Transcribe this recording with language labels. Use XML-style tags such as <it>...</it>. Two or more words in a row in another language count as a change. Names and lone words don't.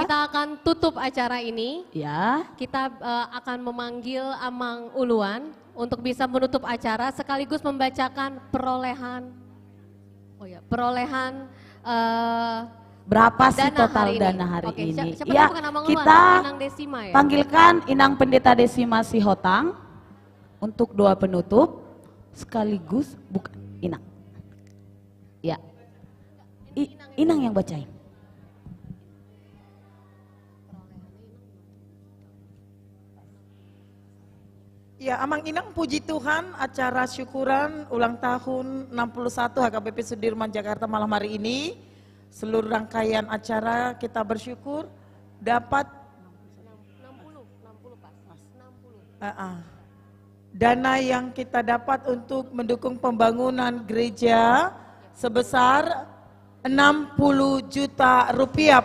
<id>Kita akan tutup acara ini. Ya. Kita akan memanggil Amang Uluan untuk bisa menutup acara sekaligus membacakan perolehan. Berapa sih dana total hari ini? dana hari Oke, ini? siapa Ya, tahu bukan Amang Uluan, kita Inang Desima ya? panggilkan Inang Pendeta Desima Sihotang untuk doa penutup sekaligus bukan Inang. Ya, Inang yang bacain. Ya, Amang Inang puji Tuhan acara syukuran ulang tahun 61 HKBP Sudirman Jakarta malam hari ini. Seluruh rangkaian acara kita bersyukur dapat 60 dana yang kita dapat untuk mendukung pembangunan gereja sebesar 60 juta rupiah.</id>